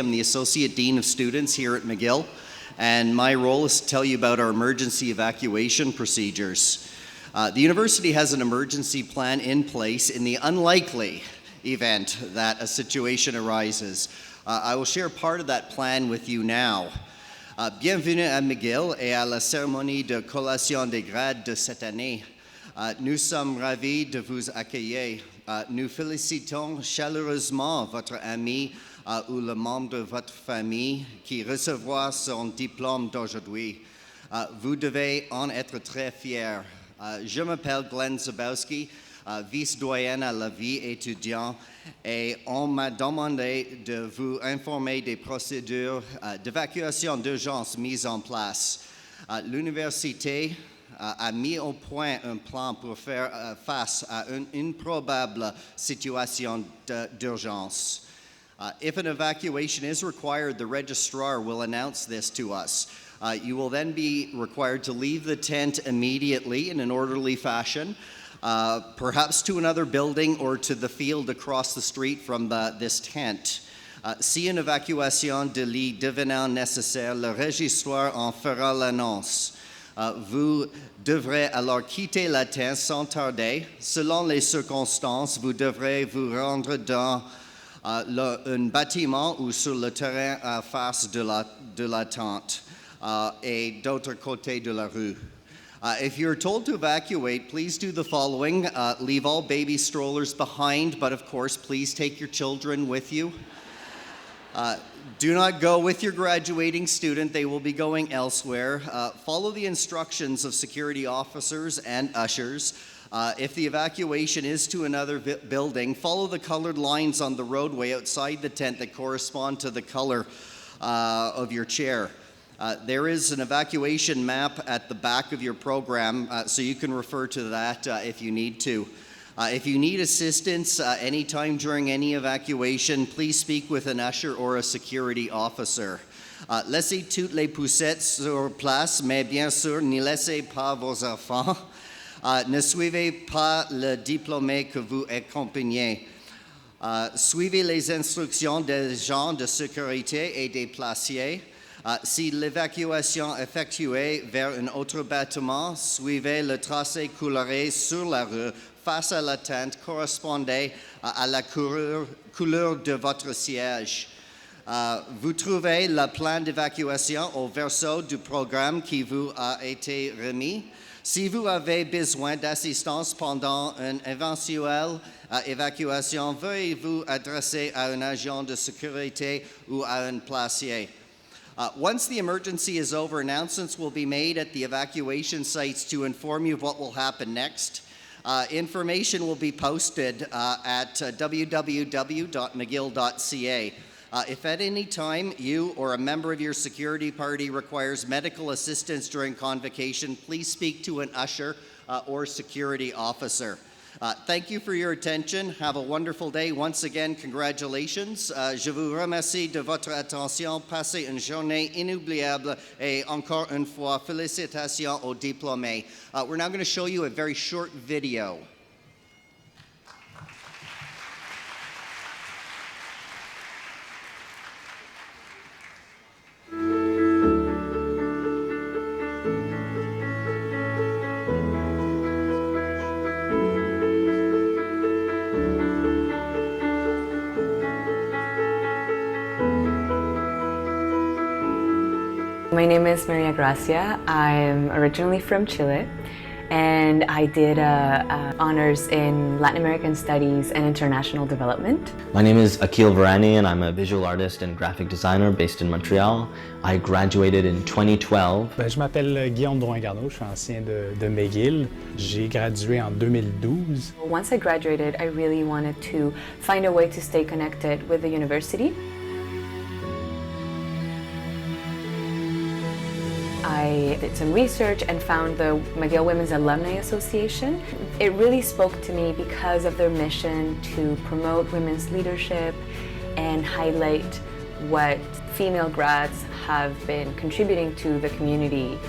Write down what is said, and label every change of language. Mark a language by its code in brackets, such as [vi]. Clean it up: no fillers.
[en] I'm the Associate Dean of Students here at McGill, and my role is to tell you about our emergency evacuation procedures. The university has an emergency plan in place in the unlikely event that a situation arises. I will share part of that plan with you now. [fr] Bienvenue à McGill et à la cérémonie de collation des grades de cette année. Nous sommes ravis de vous accueillir. Nous félicitons chaleureusement votre ami ou le membre de votre famille qui recevra son diplôme d'aujourd'hui. Vous devez en être très fiers. Je m'appelle Glenn Zabowski, vice-doyenne à la vie étudiante, et on m'a demandé de vous informer des procédures d'évacuation d'urgence mises en place. L'université a mis au point un plan pour faire face à une probable situation d'urgence. [en] If an evacuation is required, the registrar will announce this to us. You will then be required to leave the tent immediately in an orderly fashion, perhaps to another building or to the field across the street from this tent. [fr] Si une évacuation de lit devenant nécessaire, le registrar en fera l'annonce. Vous devrez alors quitter la tente sans tarder. Selon les circonstances, vous devrez vous rendre dans un bâtiment ou sur le terrain à face de la tente et d'autre côté de la rue. [en] If you're told to evacuate, please do the following. Leave all baby strollers behind, but of course, please take your children with you. Do not go with your graduating student. They will be going elsewhere. Follow the instructions of security officers and ushers. If the evacuation is to another building, follow the colored lines on the roadway outside the tent that correspond to the color of your chair. There is an evacuation map at the back of your program, so you can refer to that if you need to. If you need assistance anytime during any evacuation, please speak with an usher or a security officer. [fr] Laissez toutes les poussettes sur place, mais bien sûr, ne laissez pas vos enfants. Ne suivez pas le diplômé que vous accompagnez. Suivez les instructions des agents de sécurité et des placiers. Si l'évacuation est effectuée vers un autre bâtiment, suivez le tracé coloré sur la rue face à la tente correspondait à la couleur de votre siège. Vous trouvez le plan d'évacuation au verso du programme qui vous a été remis. Si vous avez besoin d'assistance pendant une éventuelle évacuation, veuillez vous adresser à un agent de sécurité ou à un placier. [en] Once the emergency is over, announcements will be made at the evacuation sites to inform you of what will happen next. Information will be posted at www.mcgill.ca. If at any time you or a member of your security party requires medical assistance during convocation, please speak to an usher or security officer. Thank you for your attention. Have a wonderful day. Once again, congratulations. [fr] Je vous remercie de votre attention. Passez une journée inoubliable et encore une fois, félicitations aux diplômés. [en] We're now going to show you a very short video. My name is Maria Gracia. I'm originally from Chile, and I did honors in Latin American Studies and International Development. My name is Akil Varani and I'm a visual artist and graphic designer based in Montreal. I graduated in 2012. [fr] Je m'appelle Guillaume Drouin-Garneau, je suis ancien de McGill. J'ai gradué en 2012. [en] Once I graduated, I really wanted to find a way to stay connected with the university. I did some research and found the McGill Women's Alumni Association. It really spoke to me because of their mission to promote women's leadership and highlight what female grads have been contributing to the community.